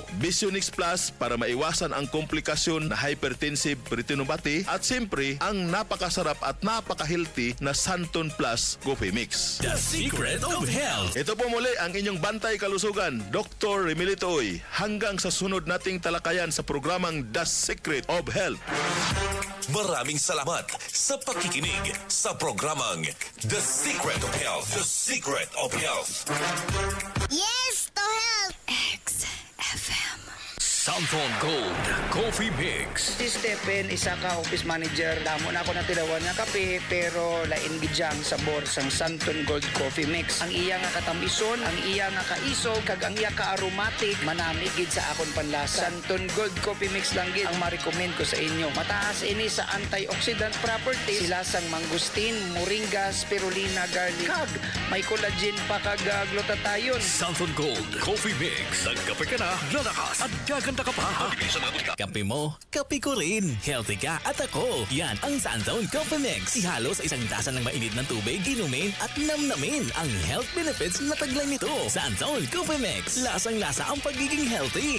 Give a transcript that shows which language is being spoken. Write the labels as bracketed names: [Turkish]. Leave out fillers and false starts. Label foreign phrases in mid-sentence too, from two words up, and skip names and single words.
[Filipino] Visionix Plus para maiwasan ang komplikasyon na hypertensive retinopathy at siyempre ang napakasarap at napaka-healthy na Santon Plus Coffee Mix. The Secret of Health. Ito po muli ang inyong bantay kalusugan, Dr. Remilito Oy. Hanggang sa sunod nating talakayan sa programang The Secret of Health. Maraming salamat sa pakikinig sa programang The Secret of Health. The Secret of Health. [English] Yes to health! [Filipino] XFM. Santon Gold Coffee Mix. [Hiligaynon] Si Stephen, isa ka office manager. Damo na ako na tilawan nga kape, pero lain gidyang sabor sang Santon Gold Coffee Mix. Ang iya nga katamison, ang iya nga kaisog, kag ang iya ka aromatic, manami gid sa akon panlasa. Santon Gold Coffee Mix lang gid ang ma-recommend ko sa inyo. Mataas ini sa [English] antioxidant properties. [Hiligaynon] Sila sang mangustin, moringa, spirulina, garlic, kag may collagen pa kag glutathione. [Filipino] Santon Gold Coffee Mix. Nagkape ka na, lalakas at gaganda ka pa. Mabilis sa mga butika. Kape mo, kape ko rin. Healthy ka at ako. Yan ang Santon Coffee Mix. Ihalo sa isang tasa ng mainit ng tubig, inumin at namnamin ang [English] health benefits [Filipino] na taglay nito. Santon Coffee Mix. Lasang-lasa ang pagiging healthy.